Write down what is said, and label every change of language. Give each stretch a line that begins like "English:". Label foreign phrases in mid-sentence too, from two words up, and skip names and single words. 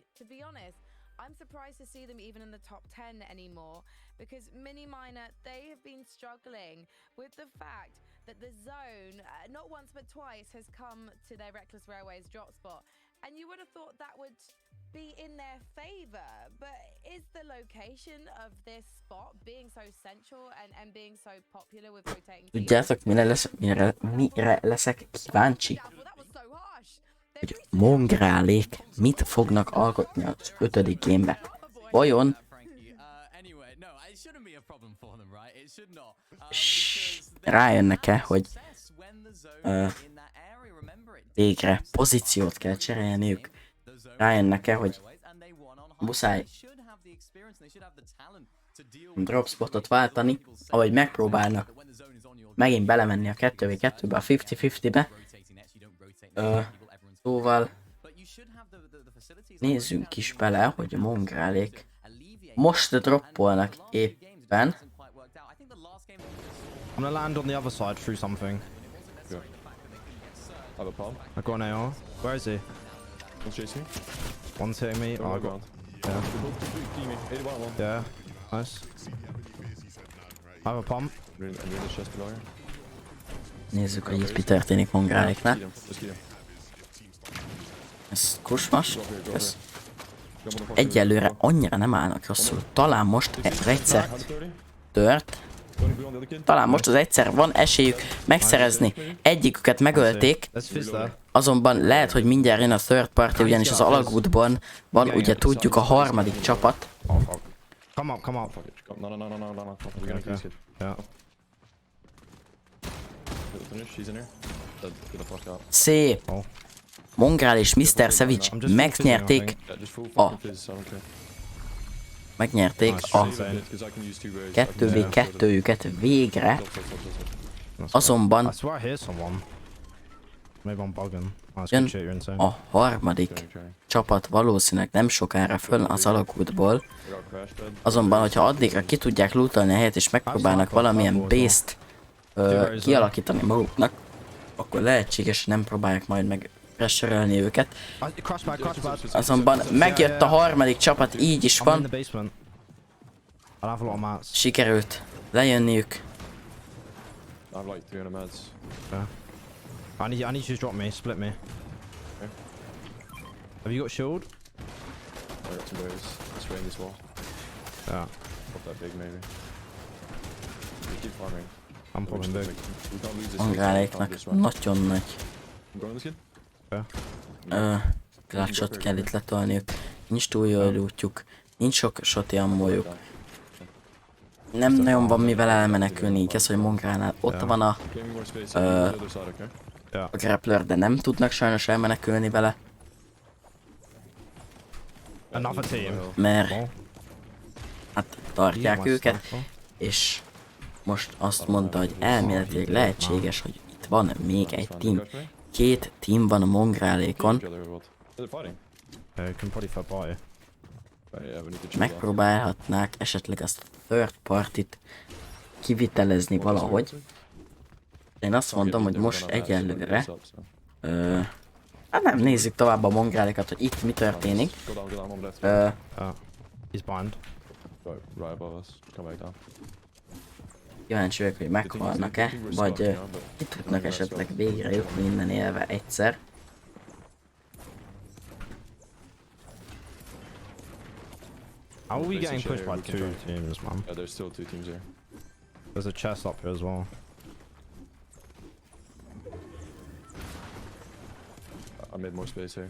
English: To be honest, I'm surprised to see them even in the top 10 anymore, because Mini Miner, they have been struggling with the fact that the zone, not once but twice, has come to their Reckless Railways drop spot. And you would have thought that would be in their favor, but is the location of this spot being so central and being so popular with rotating teams?
Hungarian: Tudjátok, mire leszek kíváncsi?
English: Well, that was so harsh.
Hungarian: Hogy mongrálék mit fognak alkotni az 5. gémbe. Vajon rájönnek-e, hogy végre pozíciót kell cserélniük? Rájönnek-e, hogy muszáj dropspotot váltani, ahogy megpróbálnak megint belemenni a 2v2-be, a 50-50-be. Szóval nézzünk is bele, hogy a mongrálék most droppolnak éppen.
English: I'm gonna land on the other side through something. Yeah. I have a palm. I got an AR. Where is he? One's chasing me. One's hitting me. Oh, I got. Ground. Yeah. They're both teaming. 81 on one. Yeah. Nice. I have a pump. I'm in the chest below here.
Hungarian: Nézzük, hogy itt mi történik mongráléknál.
English: Just kill him.
Hungarian: Ez kusmas.
English: Go here, go
Hungarian: Ez
English: here.
Hungarian: egyelőre annyira nem állnak rosszul. Talán most egyszer 130. tört.
English: Going beyond the other kid.
Hungarian: Talán most az egyszer van esélyük megszerezni. Egyiküket megölték,
English: There's fizz there.
Hungarian: azonban lehet, hogy mindjárt jön a
English: third party,
Hungarian: ugyanis az alagútban van, ugye tudjuk, a harmadik csapat.
English: Oh, fuck. Come up, come up. Fuck it. No. We're gonna kill this kid. Yeah. Finish. He's in here. Dead. Get the fuck out.
Hungarian: Szép.
English: Oh.
Hungarian: Mongrál és Mr. Savage megnyerték,
English: Yeah, just full Oh. fucking fizz. I don't care.
Hungarian: megnyerték a
English: Save a bit, 'cause I can use 2 rays.
Hungarian: 2v2-jüket végre,
English: That's
Hungarian: azonban
English: I swear I hear someone. Maybe I'm bugging. Oh, it's
Hungarian: Jön
English: good shit, you're insane.
Hungarian: a harmadik csapat valószínűleg nem sokára föl az alagútból,
English: I got crash bed.
Hungarian: azonban, hogyha addigra ki tudják lootolni a helyet és megpróbálnak valamilyen base-t kialakítani maguknak, akkor lehetséges, hogy nem próbálják majd meg pressure-ölni őket.
English: Crash back.
Hungarian: Azonban megjött a harmadik csapat, így is
English: I'm in
Hungarian: van,
English: the basement. I'll have a lot of mats.
Hungarian: sikerült lejönniük.
English: I have like 300 meds. I need you to drop me, split me. Have you got shield? I got 2 rays. Let's rain this wall. Yeah. Pop that big maybe. We keep farming. I'm popping big. We can't lose this.
Hungarian: Mongráléknak nagyon nagy
English: I'm going this kid.
Hungarian: clutchot kell itt letolniuk. Nincs túl jó lootjuk, nincs sok shoti ammójuk. Nem nagyon van mivel elmenekülni, így ez, hogy Mongránál ott van a
English: Claiming more space. On the other side, okay?
Hungarian: a grappler, de nem tudnak sajnos elmenekülni vele,
English: Another team.
Hungarian: mert
English: Oh.
Hungarian: hát tartják őket, és most azt mondta, hogy elméletileg lehetséges, hogy itt van még egy team. 2 team van a Mongrálékon,
English: Is it fighting? Yeah, you can probably fight by. Right, yeah, we need to chill out.
Hungarian: megpróbálhatnák esetleg azt a
English: third partit
Hungarian: kivitelezni valahogy. Én azt mondom, hogy most egyelőre, hát nem, nézzük tovább a Mongrálékat, hogy itt mi történik.
English: Go down, on left. He's blind. Right above us. Come back down.
Hungarian: Kíváncsi vagyok, hogy meghalnak-e, vagy ki tudnak esetleg végre jutni innen élve egyszer.
English: How are we getting pushed by 2 teams, man? Yeah, there's still 2 teams here. There's a chest up here as well. I made more space here.